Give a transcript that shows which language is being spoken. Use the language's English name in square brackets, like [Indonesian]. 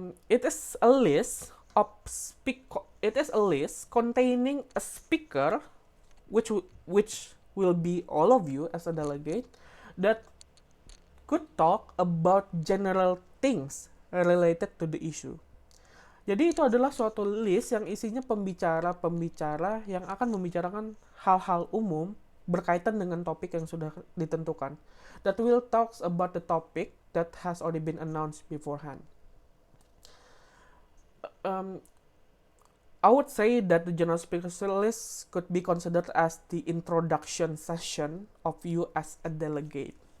[English] It is a list containing a speaker, which will be all of you as a delegate, that could talk about general things related to the issue. [Indonesian] Jadi itu adalah suatu list yang isinya pembicara-pembicara yang akan membicarakan hal-hal umum berkaitan dengan topik yang sudah ditentukan. [English] That will talks about the topic that has already been announced beforehand. I would say that the general speakers list could be considered as the introduction session of you as a delegate.